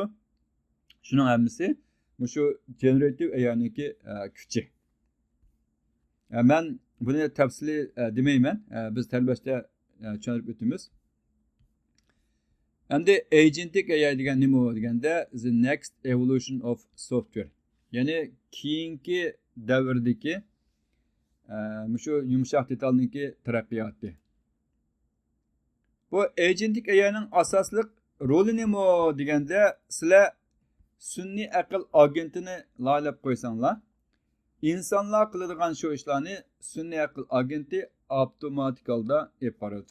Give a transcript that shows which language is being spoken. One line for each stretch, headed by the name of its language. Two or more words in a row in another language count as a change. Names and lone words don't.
Uzbek: Shuning hammasi shu
English: generative AI'niki
Uzbek: kuchi. Men buni tafsili demayman. Biz talbashda tushunib o'tamiz. Endi
English: agentic AI
Uzbek: degan nima deganda
English: the next evolution of software.
Uzbek: Ya'ni keyingi davrdagi shu yumshoq detalniki taraqqiyoti. Bu
English: agentic AI'ning
Uzbek: asosli roli nima deganda sizlar sun'iy aql agentini lalab qo'ysanglar, insonlar qiladigan shu ishlarni sun'iy aql agenti avtomatik holda olib boradi.